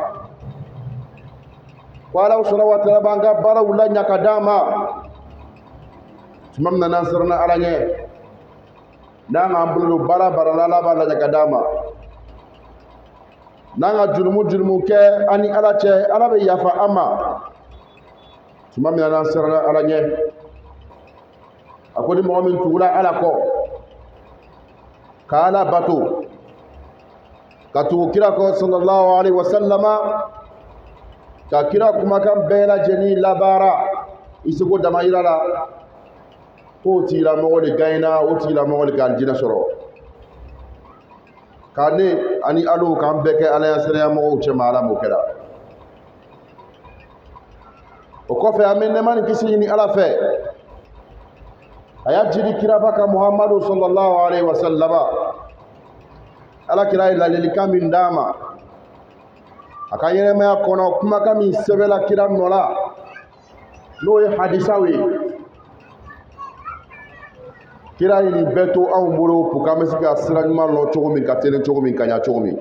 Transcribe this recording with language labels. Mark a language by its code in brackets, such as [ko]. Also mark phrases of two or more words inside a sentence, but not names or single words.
[bm] ko ala [ar] سبحانه وتعالى [bm] b'an ka baaraw laɲa ka d'an ma tuma min na n'an siranna ala ɲɛ n'an k'an bolo don baara baara la ala b'a lajɛ ka d'an ma n'an ka jurumu kɛ an ni ala cɛ ala bɛ yafa an ma tuma min na n'an siranna ala ɲɛ a ko ni mɔgɔ min tugula ala kɔ ka ala bato ka tugu kira kɔ [ar] صلى الله عليه وسلم [bm] ka kira kumakan bɛɛ lajɛlen labaara i seko damayira la k'o tigilamɔgɔ de gagnera o tigilamɔgɔ de ka alijinɛ sɔrɔ ka ne ani alu k'an bɛɛ kɛ ala ya siranya mɔgɔw cɛma ala m'o kɛra kɔfɛ an bɛ nɛɛma ni kisi ɲini Ala fɛ a y'a jidi kiraba kan Muhamadu [ar] صلى الله عليه وسلم. [bm] Ala kira ye ladilikan min d'a ma a ka ɲɛnɛmaya kɔnɔ, kumakan min sɛbɛnna kira nɔ la n'o ye hadisaw ye. Kira ye nin bɛɛ to anw bolo pour qu'an bɛ se ka sira ɲuman lɔ cogo min, ka teli cogo min, ka ɲa cogo min.